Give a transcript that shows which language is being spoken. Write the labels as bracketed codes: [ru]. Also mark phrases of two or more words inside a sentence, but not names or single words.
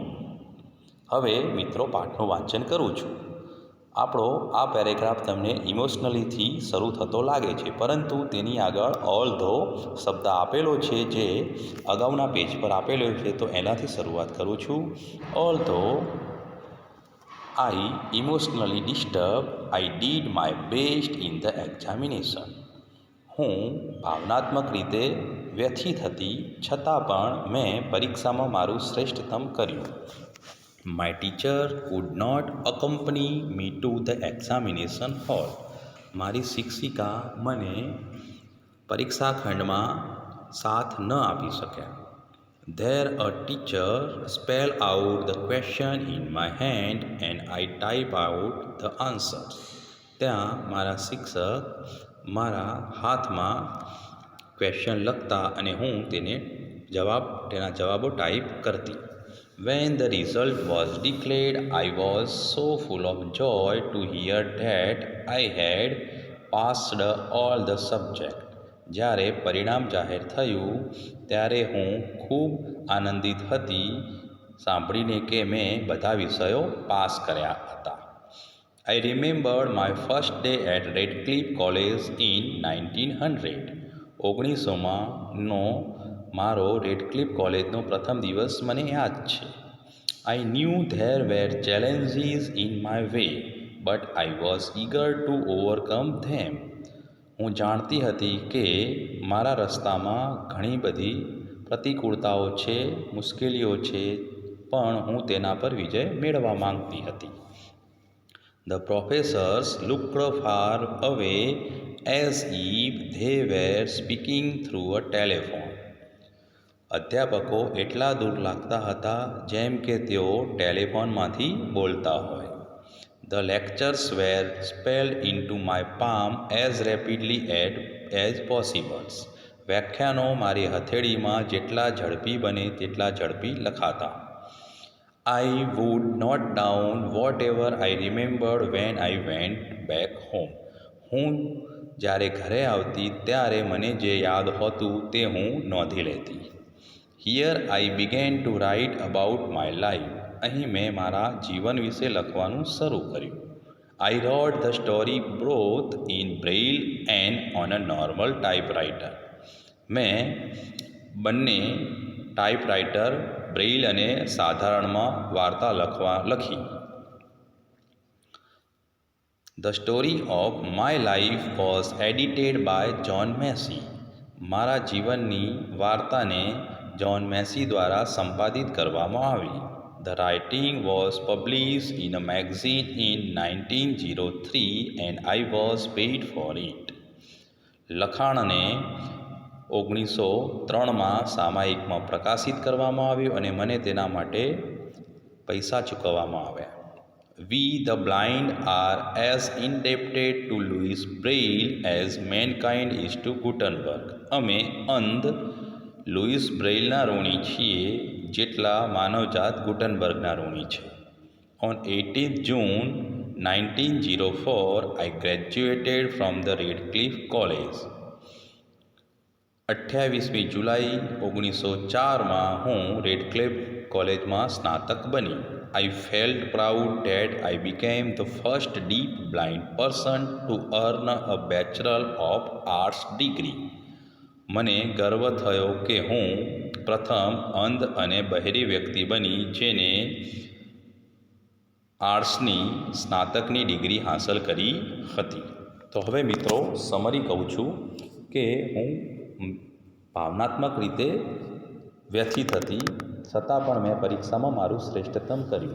[gu] હવે મિત્રો, પાઠનું વાંચન કરું છું. આપણો આ પેરેગ્રાફ તમને ઇમોશનલીથી શરૂ થતો લાગે છે, પરંતુ તેની આગળ [en] all though [gu] શબ્દ આપેલો છે, જે અગાઉના પેજ પર આપેલો છે, તો એનાથી શરૂઆત કરું છું. [en] all though I emotionally disturbed, I did my best in the examination. [gu] હું ભાવનાત્મક રીતે વ્યથિત હતી, છતાં પણ મેં પરીક્ષામાં મારું શ્રેષ્ઠતમ કર્યું. [en] My teacher could not accompany me to the examination hall. [gu] મારી શિક્ષિકા મને પરીક્ષા ખંડમાં સાથ ન આપી શક્યા. [en] There a teacher spelled out the question in my hand and I type out the answers. [gu] ત્યાં મારા શિક્ષક મારા હાથમાં ક્વેશ્ચન લખતા અને હું તેના જવાબો ટાઈપ કરતી. [en] When the result was declared, I was so full of joy to hear that I had passed all the subjects. [gu] જ્યારે પરિણામ જાહેર થયું ત્યારે હું ખૂબ આનંદિત હતી સાંભળીને કે મેં બધા વિષયો પાસ કર્યા હતા. [en] I remembered my first day at Redcliffe College in 1900. [gu] 1900નો મારો રેડક્લિફ કોલેજનો પ્રથમ દિવસ મને યાદ છે. [en] I knew there were challenges in my way, but I was eager to overcome them. [gu] હું જાણતી હતી કે મારા રસ્તામાં ઘણી બધી પ્રતિકૂળતાઓ છે, મુશ્કેલીઓ છે, પણ હું તેના પર વિજય મેળવવા માંગતી હતી. [en] The professors looked far away as if they were speaking through a telephone. [gu] અધ્યાપકો એટલા દૂર લાગતા હતા જેમ કે તેઓ ટેલિફોનમાંથી બોલતા હોય. [en] The lectures were spelled into my palm as rapidly as possible. [gu] વ્યાખ્યાનો મારી હથેળીમાં જેટલા ઝડપી બને તેટલા ઝડપી લખાતા. [en] I would note down whatever I remembered when I went back home. [gu] હું જ્યારે ઘરે આવતી ત્યારે મને જે યાદ હોતું તે હું નોંધી લેતી. [en] Here I began to write about my life. [gu] અહીં મેં મારા જીવન વિશે લખવાનું શરૂ કર્યું. [en] I wrote the story both in Braille and on a normal typewriter. [gu] મેં બંને ટાઈપરાઇટર બ્રેઇલ અને સાધારણમાં વાર્તા લખી. [en] The story of my life was edited by John Massey. [gu] મારા જીવનની વાર્તાને જ્હોન મેસી દ્વારા સંપાદિત કરવામાં આવી. [en] The writing was published in a magazine in 1903 and I was paid for it. [gu] લખાણને 1903માં સામાયિકમાં પ્રકાશિત કરવામાં આવ્યું અને મને તેના માટે પૈસા ચૂકવવામાં આવ્યા. [en] We the blind are as indebted to Louis Braille as mankind is to Gutenberg. [gu] અમે અંધ લુઈસ બ્રેઇલના ઋણી છીએ જેટલા માનવજાત ગુટનબર્ગના ઋણી છે. [en] On 18th June 1904, I graduated from the Redcliffe College. [gu] 28મી જુલાઈ 1904માં હું રેડક્લિફ કોલેજમાં સ્નાતક બની. [en] I felt proud that I became the first deaf blind person to earn a Bachelor of Arts degree. [gu] મને ગર્વ થયો કે હું પ્રથમ અંધ અને બહેરી વ્યક્તિ બની જેને આર્ટ્સની સ્નાતકની ડિગ્રી હાંસલ કરી હતી. તો હવે મિત્રો સમરી કહું છું કે હું ભાવનાત્મક રીતે વ્યથિત હતી, છતાં પણ મેં પરીક્ષામાં મારું શ્રેષ્ઠતમ કર્યું.